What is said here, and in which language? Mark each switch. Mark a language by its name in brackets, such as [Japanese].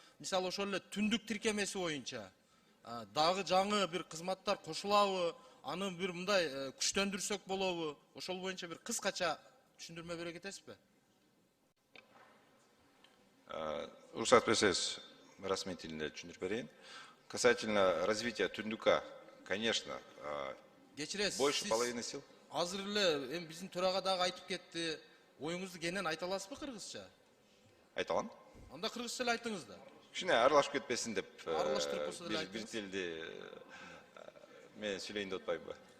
[Kyrgyz] Мисалы ошол эле түндүк тиркемеси боюнча дагы жаңы бир кызматтар кошулабы? Аны бир мындай күчтөндүрсөк болобу? Ошол боюнча бир кыскача түшүндүрмө бере кетесизби? Уруксат берсеңиз, расмий тилинде түшүндүрүп берейин. [Russian] Касательно развития түндүкка, конечно, больше половины сил. [Kyrgyz] Азыр эле биздин төрага дагы айтып кетти. Оюңузду кенен айта аласызбы кыргызча? Айта алам. Анда кыргызча эле айтыңыз да. Кичине аралашып кетпесин деп. Аралаштырып болсо деле айтыңыз. Бир тилди мен сүйлөйүн деп атпайбы?